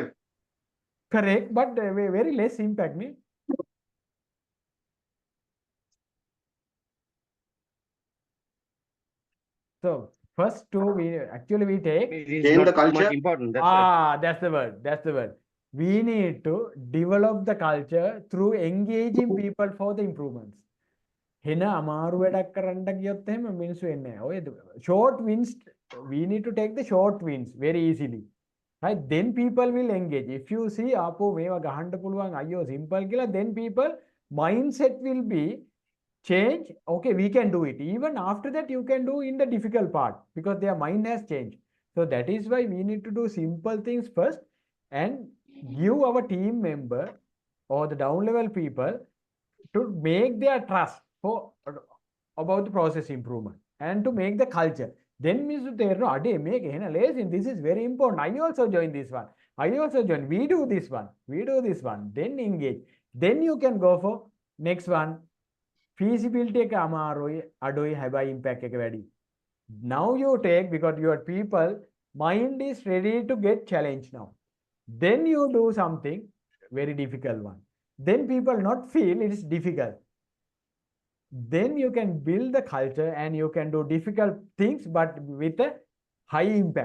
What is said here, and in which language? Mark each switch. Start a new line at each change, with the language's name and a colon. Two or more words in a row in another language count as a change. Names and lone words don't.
English: correct but very less impact නේ so first two we take Change the culture. Important. that's the word we need to develop the culture through engaging people for the improvements
Sinhala: හෙන අමාරු වැඩක් කරන්න ගියොත් එහෙම මිනිස්සු එන්නේ නැහැ.
English: ඔය short wins we need to take the short wins very easily. Right? Then people will engage. If you see
Sinhala: ආපෝ මේවා ගහන්න පුළුවන් අයියෝ
English: simple කියලා then people mindset will be change. Okay, we can do it. Even after that you can do in the difficult part because their mind has changed. So that is why we need to do simple things first and give our team member or the down level people to make their trust for about the process improvement and to make the culture. Then means there no ade make hena lazy. This is very important. I also join this one. I also join. We do this one. We do this one. Then engage. Then you can go for next one.
Sinhala: Feasibility එක අමාරුයි අඩුයි හැබැයි impact එක වැඩි.
English: Now you take because your people mind is ready to get challenged now. Then you do something very difficult one. Then people not feel it is difficult. Then you can build the culture and you can do difficult things but with a high impact.